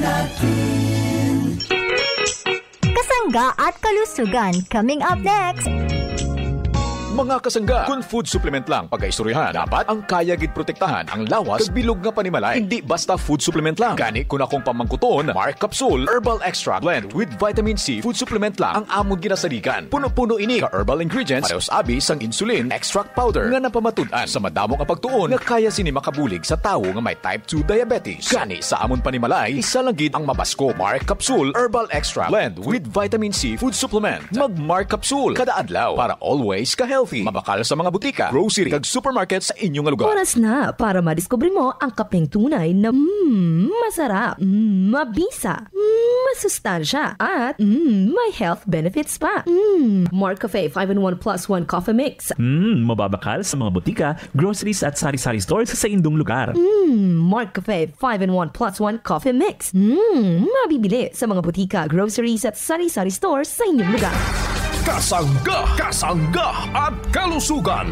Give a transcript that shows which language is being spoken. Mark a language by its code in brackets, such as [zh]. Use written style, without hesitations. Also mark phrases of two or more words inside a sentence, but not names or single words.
[tl] Kasangga at kalusugan [en] coming up next. [hil] Mga kasangga, kung [en] food supplement [hil] lang pag-aistoryahan, dapat ang kaya gid protektahan ang lawas kag bilog nga panimalay. [tl] Hindi basta [en] food supplement [hil] lang. Gani kung akong pamangkuton, Mark Capsule Herbal Extra Blend with Vitamin C [en] food supplement [hil] lang ang amon ginasaligan. Puno-puno ini ka [en] herbal ingredients, [hil] parehas abi sang [en] insulin extract powder [hil] nga napamatud-an sa madamo nga pagtuon nga kaya sini makabulig sa tawo nga may [en] type 2 diabetes. [hil] Gani sa amon panimalay, isa lang gid ang mabasko. Mark Capsule Herbal Extra Blend with Vitamin C [en] food supplement. [hil] Mag Mark Capsule kada adlaw para always ka healthy. Mabakal sa mga butika, grocery, kag supermarket sa inyong lugar. [tl] Oras na para madiskubre mo ang kapeng tunay na masarap, mabisa, masustansya, at may [en] health benefits [tl] pa. Mark Cafe 5-in-1 plus 1 coffee mix. [hil] Mababakal sa mga butika, groceries at sari-sari stores sa indong lugar. Mark Cafe 5-in-1 plus 1 coffee mix. [tl] Mabibili sa mga butika, groceries at sari-sari stores sa inyong lugar. Kasangga at kalusugan.